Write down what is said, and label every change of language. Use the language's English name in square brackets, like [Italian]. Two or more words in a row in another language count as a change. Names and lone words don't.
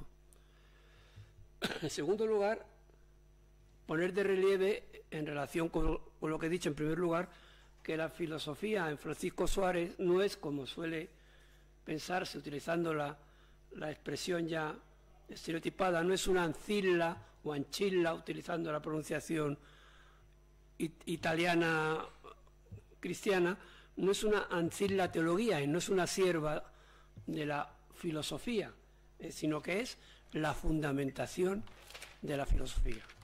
[Spanish] En segundo lugar, poner de relieve, en relación con lo que he dicho en primer lugar, que la filosofía en Francisco Suárez no es, como suele pensarse utilizando la expresión ya estereotipada, no es una ancilla o ancilla, utilizando la pronunciación italiana cristiana, no es una ancilla teología, no es una sierva de la filosofía, sino que es la fundamentación de la filosofía.